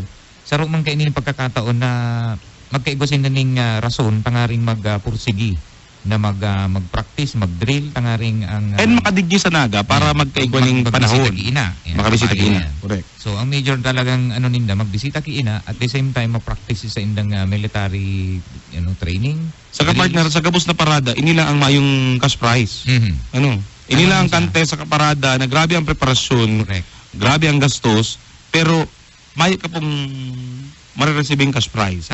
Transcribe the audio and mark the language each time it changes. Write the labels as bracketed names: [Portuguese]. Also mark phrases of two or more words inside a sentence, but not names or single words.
[Bikol] Saro man kainin pagkakataon na magkaigosin na ning rason, tangaring magpursigi na mag-practice, mag-drill, tangaring ang and makadigyo sa Naga para magkaigwa ng panahon. Makabisita ki ina. Correct. So ang major talagang ninda, magbisita ki ina [English] at the same time [Bikol] mag-practice sa indang military training. Sa partner sa gabos na parada, inila ang mayong cash prize. Inila ang kante sa kaparada na grabe ang preparasyon. Correct. Grabe ang gastos, pero may ka pong marirecibing cash prize.